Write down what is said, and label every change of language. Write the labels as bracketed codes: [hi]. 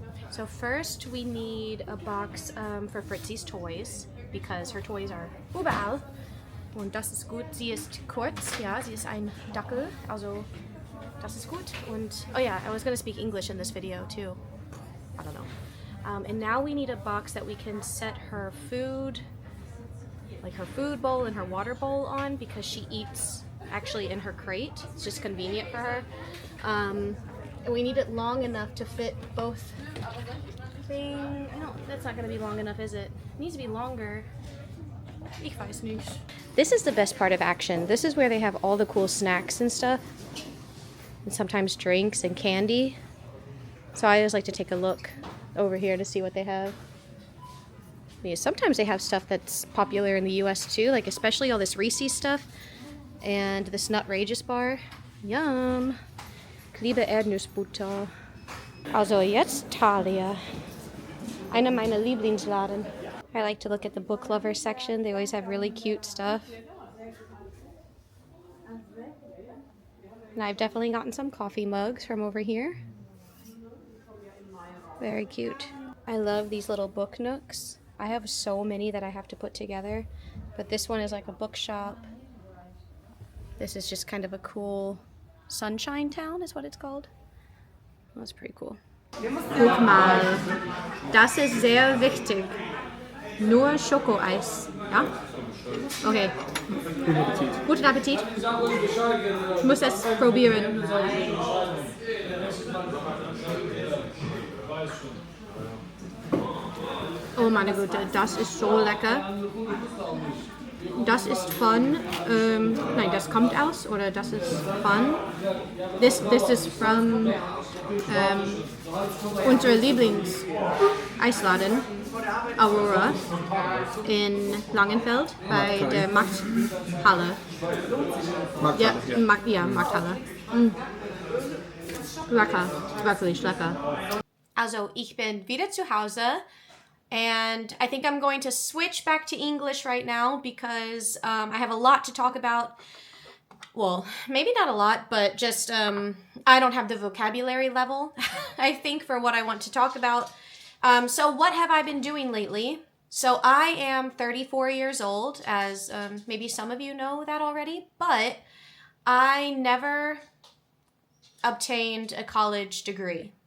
[en] So first we need a box for Fritzi's toys because her toys are überall. [de] Und das ist gut. Sie ist kurz, ja, sie ist ein Dackel, also das ist gut. [en] Und oh yeah, I was gonna speak English in this video too. I don't know. And now we need a box that we can set her food, like her food bowl and her water bowl on, because she eats actually in her crate. It's just convenient for her. And we need it long enough to fit both things. No, that's not going to be long enough, is it? It needs to be longer. [de] Ich weiß nicht. [en] This is the best part of Action. This is where they have all the cool snacks and stuff. And sometimes drinks and candy. So I always like to take a look over here to see what they have. Yeah, sometimes they have stuff that's popular in the US too, like especially all this Reese's stuff and this Nutrageous bar. Yum! [de] Ich liebe Erdnussbutter. Also jetzt Thalia. Einer meiner Lieblingsladen. [en] I like to look at the book lover section. They always have really cute stuff. And I've definitely gotten some coffee mugs from over here. Very cute. I love these little book nooks. I have so many that I have to put together, but this one is like a bookshop. This is just kind of a cool sunshine town is what it's called. That's pretty cool. [de] Guck mal, das ist sehr wichtig. Nur Schokoeis, ja? Okay. Guten Appetit. Guten Appetit. Ich muss es probieren. Oh meine Güte, das ist so lecker. Das ist von, nein, das kommt aus, oder das ist von, [en] this is from [de] unser Lieblings-Eisladen, Aurora, in Langenfeld, bei der Markthalle. Ja, Markthalle. Lecker, wirklich lecker. Also, ich bin wieder zu Hause. [en] And I think I'm going to switch back to English right now because I have a lot to talk about. Well, maybe not a lot, but just I don't have the vocabulary level, I think, for what I want to talk about. So what have I been doing lately? So I am 34 years old, as maybe some of you know that already, but I never obtained a college degree.